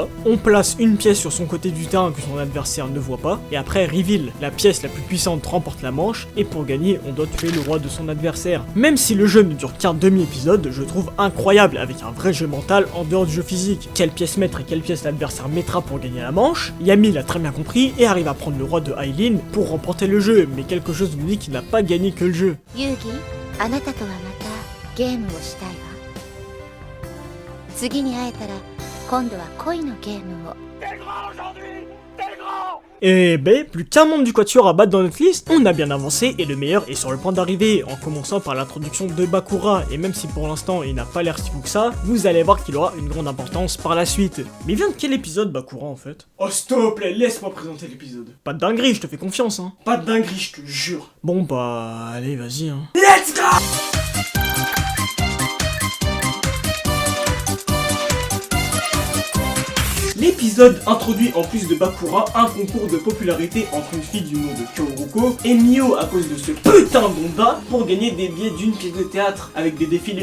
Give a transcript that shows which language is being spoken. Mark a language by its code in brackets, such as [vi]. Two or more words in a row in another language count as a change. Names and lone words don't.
[fr] On place une pièce sur son côté du terrain que son adversaire ne voit pas, et après reveal, la pièce la plus puissante remporte la manche, et pour gagner, on doit tuer le roi de son adversaire. Même si le jeu ne dure qu'un demi-épisode, je trouve incroyable avec un vrai jeu mental en dehors du jeu physique. Quelle pièce mettre et quelle pièce l'adversaire mettra pour gagner la manche, Yami l'a très bien compris et arrive à prendre le roi de Aileen pour remporter le jeu, mais quelque chose nous dit qu'il n'a pas gagné que le jeu. [ja] Yugi, あなたとはまたゲームをしたいわ。次に会えたら今度は恋のゲームを。 [fr] Et B, plus qu'un membre du quatuor à battre dans notre liste, on a bien avancé et le meilleur est sur le point d'arriver, en commençant par l'introduction de Bakura, et même si pour l'instant il n'a pas l'air si fou que ça, vous allez voir qu'il aura une grande importance par la suite. Mais il vient de quel épisode Bakura en fait? Oh s'il te plaît, laisse-moi présenter l'épisode. Pas de dinguerie, je te fais confiance hein. Pas de dinguerie, je te jure. Bon bah, allez vas-y hein. [en] Let's go! [fr] L'épisode introduit en plus de Bakura un concours de popularité entre une fille du nom de Kyoruko et Mio à cause de ce putain d'Onda pour gagner des billets d'une pièce de théâtre avec des défilés.